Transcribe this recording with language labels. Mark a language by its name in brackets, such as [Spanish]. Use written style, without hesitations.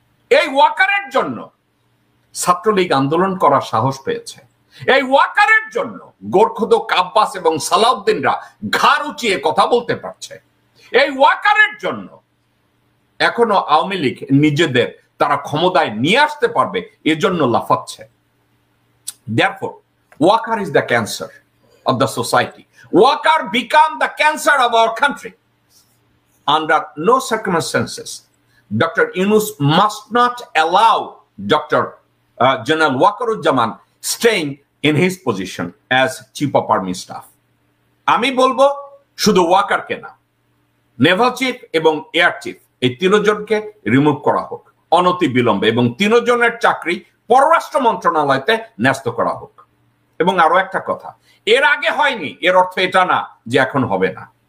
[Bangla] এই ওয়াকারের জন্য ছাত্রলীগ আন্দোলন করার সাহস পেয়েছে। এই ওয়াকারের জন্য গোরখোদক আব্বাস এবং সালাউদ্দিনরা ঘাড় উঁচিয়ে কথা বলতে পারছে। এই ওয়াকারের জন্য এখনো আওয়ামী লীগ নিজেদের তারা ক্ষমতায় নিয়ে আসতে পারবে, এজন্য লাফাচ্ছে। [English] Therefore, Walker is the cancer of the society. Walker become the cancer of our country. Under no circumstances, Dr. Yunus must not allow Dr. General Wakaruজ্জামান staying in his position as Chief of Army Staff. [Bangla] আমি বলবো শুধু ওয়াকারকে না, Naval chief এবং air chief এই 3 জনকে remove করা হোক অনতি বিলম্বে, এবং 3 জনের চাকরি পররাষ্ট্র মন্ত্রণালয়তে ন্যস্ত করা হোক। এবং আরো একটা কথা, এর আগে হয়নি এর অর্থ এটা না যে এখন হবে না।